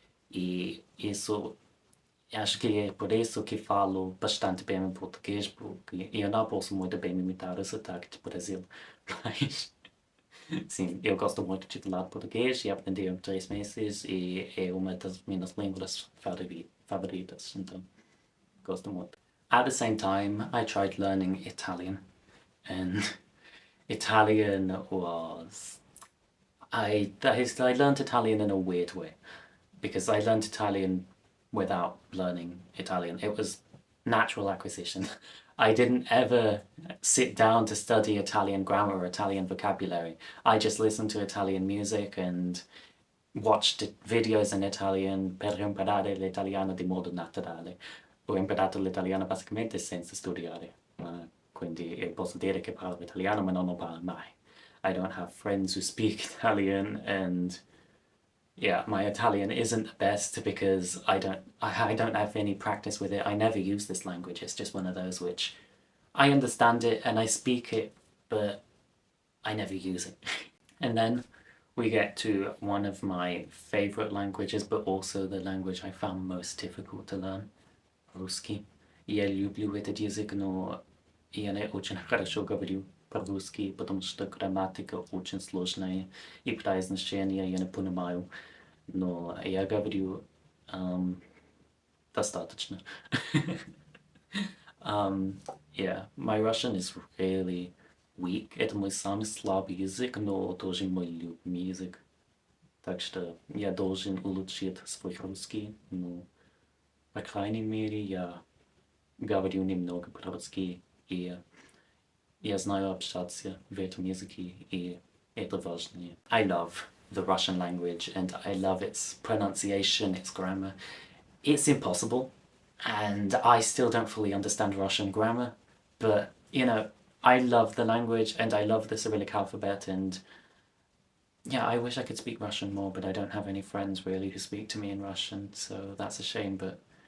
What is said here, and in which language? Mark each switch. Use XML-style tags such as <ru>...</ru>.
<pt>E isso, acho que é por isso que falo bastante bem em português, porque eu não posso muito bem imitar o sotaque do Brasil. Mas, sim, eu gosto muito de falar português e aprendi em 3 meses e é uma das minhas línguas favoritas, então gosto muito.</pt> <en>At the same time, I tried learning Italian, and Italian was. I learned Italian in a weird way because I learned Italian without learning Italian. It was natural acquisition. I didn't ever sit down to study Italian grammar or Italian vocabulary. I just listened to Italian music and watched videos in Italian</en> <it>per imparare l'italiano di modo naturale. Ho imparato l'italiano basicamente senza studiare, quindi posso dire che parlo italiano ma non lo parlo mai.</it> <en>I don't have friends who speak Italian, and yeah, my Italian isn't the best because I don't have any practice with it. I never use this language. It's just one of those which I understand it and I speak it, but I never use it. And then we get to one of my favorite languages, but also the language I found most difficult to learn, Ruski.</en> <ru>Я люблю этот язык, но я не очень хорошо говорю по-русски, потому что грамматика очень сложная, и произношение я не понимаю, но я говорю достаточно.</ru> <en>Yeah, my Russian is really weak.</en> <ru>Это мой самый слабый язык, но тоже мой любимый язык. Так что я должен улучшить свой русский, но, по крайней мере, я говорю немного по-русски, и я знаю общаться в этом языке, и это важнее.</ru> <en>I love the Russian language, and I love its pronunciation, its grammar. It's impossible, and I still don't fully understand Russian grammar, but, I love the language, and I love the Cyrillic alphabet, and yeah, I wish I could speak Russian more, but I don't have any friends really who speak to me in Russian, so that's a shame, but,</en>